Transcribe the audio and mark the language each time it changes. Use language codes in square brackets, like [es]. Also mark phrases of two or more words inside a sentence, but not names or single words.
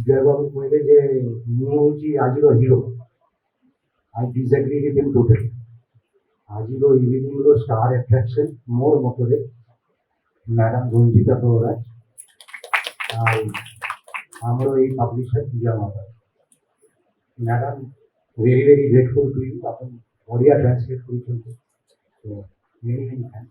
[or] ବିଜୟବାବୁ କଇଲେ ଯେ ମୁଁ ହେଉଛି ଆଜିର ହିରୋ। [en] I disagree with him totally। [or] ଆଜିର ଇଭିନିଂର [en] star attraction [or] ମୋର ମତରେ ମ୍ୟାଡାମ୍ ରଞ୍ଜିତା ପ୍ରରାଜ ଆଉ ଆମର ଏଇ ପବ୍ଲିସର ବିଜୟ ମହାପାତ୍ର। [en] Madam very very grateful to you. [or] ଆପଣ ଓଡ଼ିଆ ଟ୍ରାନ୍ସଲେଟ୍ କରିଛନ୍ତି, [en] many many thanks.